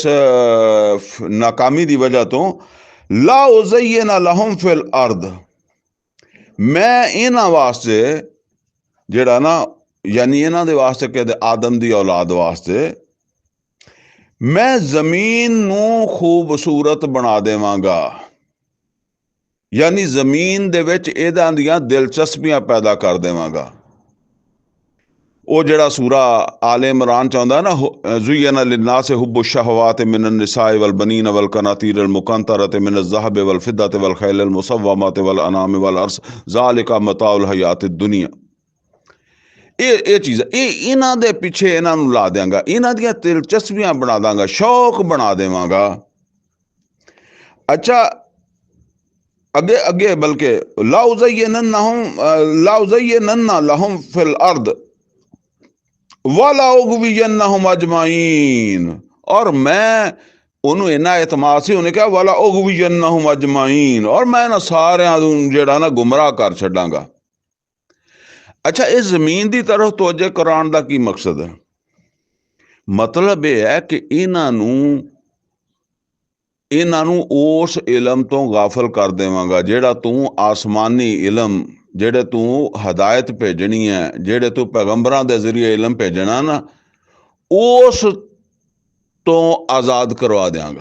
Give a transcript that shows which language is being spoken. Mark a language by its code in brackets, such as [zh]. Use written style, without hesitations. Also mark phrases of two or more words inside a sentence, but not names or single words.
[pa] ਨਾਕਾਮੀ ਦੀ ਵਜ੍ਹਾ ਤੋਂ [ar] لأزينن لهم في الأرض, [pa] ਮੈਂ ਇਹਨਾਂ ਵਾਸਤੇ ਜਿਹੜਾ ਨਾ ਯਾਨੀ ਇਹਨਾਂ ਦੇ ਵਾਸਤੇ ਕਹਿੰਦੇ ਆਦਮ ਦੀ ਔਲਾਦ ਵਾਸਤੇ ਮੈਂ ਜ਼ਮੀਨ ਨੂੰ ਖੂਬਸੂਰਤ ਬਣਾ ਦੇਵਾਂਗਾ, ਯਾਨੀ ਜ਼ਮੀਨ ਦੇ ਵਿੱਚ ਇਹਨਾਂ ਦੀਆਂ ਦਿਲਚਸਪੀਆਂ ਪੈਦਾ ਕਰ ਦੇਵਾਂਗਾ। ਉਹ ਜਿਹੜਾ ਸੂਰਾ ਆਲੇ ਇਮਰਾਨ ਚ ਆਉਂਦਾ ਨਾ, [ar] زين للناس حب الشهوات من النساء والبنين والقناطير المقنطرة من الذهب والفضة والخيل المسومة والأنعام والحرث ذلك متاع الحياة الدنيا. [pa] ਇਹ ਚੀਜ਼ ਇਹਨਾਂ ਦੇ ਪਿੱਛੇ ਇਹਨਾਂ ਨੂੰ ਲਾ ਦਿਆਂਗਾ, ਇਹਨਾਂ ਦੀਆਂ ਦਿਲਚਸਪੀਆਂ ਬਣਾ ਦਾਂਗਾ, ਸ਼ੌਕ ਬਣਾ ਦੇਵਾਂਗਾ। ਅੱਛਾ ਅੱਗੇ ਅੱਗੇ ਬਲਕਿ [ar] لأزينن لهم في الأرض ولأغوينهم أجمعين, [ur] اور میں [pa] ਉਹਨੂੰ ਇੰਨਾ ਇਤਮਾਦ ਸੀ, ਉਹਨੇ ਕਿਹਾ [ar] ولأغوينهم أجمعين, [ur] اور میں [pa] ਇਹਨਾਂ ਸਾਰਿਆਂ ਨੂੰ ਜਿਹੜਾ ਨਾ ਗੁੰਮਰਾਹ ਕਰ ਛੱਡਾਂਗਾ। ਅੱਛਾ, ਇਸ ਜ਼ਮੀਨ ਦੀ ਤਰਫ ਤਵੱਜੋ ਕਰਾਉਣ ਦਾ ਕੀ ਮਕਸਦ ਹੈ? ਮਤਲਬ ਇਹ ਹੈ ਕਿ ਇਹਨਾਂ ਨੂੰ ਉਸ ਇਲਮ ਤੋਂ ਗਾਫਲ ਕਰ ਦੇਵਾਂਗਾ ਜਿਹੜਾ ਤੂੰ ਆਸਮਾਨੀ ਇਲਮ, ਜਿਹੜੇ ਤੂੰ ਹਦਾਇਤ ਭੇਜਣੀ ਹੈ, ਜਿਹੜੇ ਤੂੰ ਪੈਗੰਬਰਾਂ ਦੇ ਜ਼ਰੀਏ ਇਲਮ ਭੇਜਣਾ ਨਾ, ਉਸ ਤੋਂ ਆਜ਼ਾਦ ਕਰਵਾ ਦਿਆਂਗਾ।